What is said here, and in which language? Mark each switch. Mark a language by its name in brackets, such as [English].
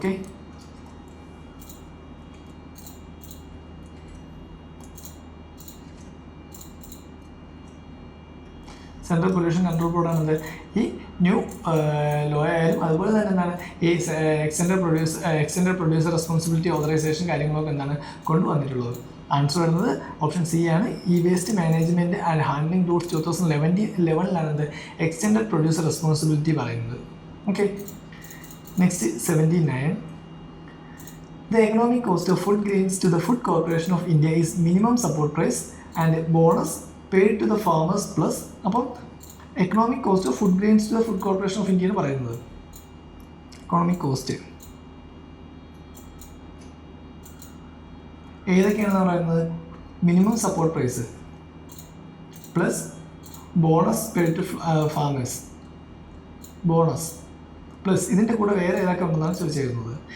[Malayalam] Okay, central pollution control ബോർഡാണ് ഈ new law ആയാലും അതുപോലെ തന്നെ എന്താണ് ഈ എക്സ്റ്റെൻഡഡ് പ്രൊഡ്യൂസർ റെസ്പോൺസിബിലിറ്റി ഓതറൈസേഷൻ കാര്യങ്ങളൊക്കെ എന്താണ് കൊണ്ടുവന്നിട്ടുള്ളത്. ആൻസർ വരുന്നത് ഓപ്ഷൻ സി ആണ്, E waste management and handling rules 2011 extended producer responsibility പറയുന്നത്. Okay, next 79. [English] The economic cost of food grains to the Food Corporation of India is minimum support price and bonus paid to the farmers plus. അപ്പം economic cost of food grains to the Food Corporation of India [Malayalam] എന്ന് പറയുന്നത്. Economic cost ഏതൊക്കെയാണെന്ന് പറയുന്നത്? [English] minimum support price plus bonus paid to farmers, bonus plus [Malayalam] ഇതിൻ്റെ കൂടെ വേറെ ഏതൊക്കെ ഉണ്ടെന്നാണ് ചോദിച്ചിരുന്നത്.